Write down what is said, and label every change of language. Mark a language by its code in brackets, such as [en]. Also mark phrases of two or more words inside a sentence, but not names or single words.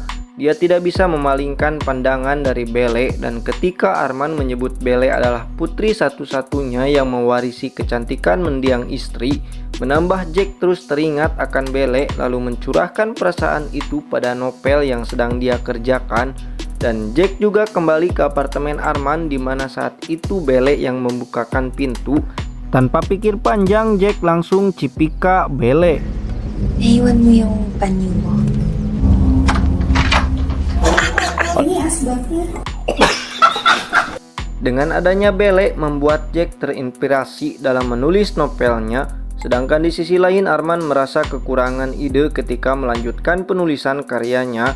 [id] Dia tidak bisa memalingkan pandangan dari Belle, dan ketika Arman menyebut Belle adalah putri satu-satunya yang mewarisi kecantikan mendiang istri, menambah Jack terus teringat akan Belle lalu mencurahkan perasaan itu pada novel yang sedang dia kerjakan. Dan Jack juga kembali ke apartemen Arman, di mana saat itu Belle yang membukakan pintu. Tanpa pikir panjang, Jack langsung cipika Belle. [tl] Naiwan mo yung panyo mo. [id] Ini asbaknya. Dengan adanya Belle membuat Jack terinspirasi dalam menulis novelnya. Sedangkan di sisi lain Arman merasa kekurangan ide ketika melanjutkan penulisan karyanya.